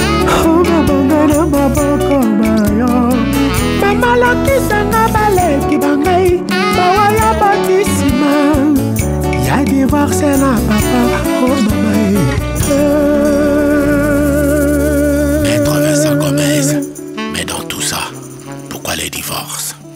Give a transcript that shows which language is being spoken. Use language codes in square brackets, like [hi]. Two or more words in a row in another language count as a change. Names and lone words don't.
[ln] Oh, mabonga na maboko na yo. Mama lakisanga baleki bangai, bawa ya botisima. Ya divorce na papa, oh mama e. [fr] Maître Vincent Gomez, mais dans tout ça, pourquoi les divorces?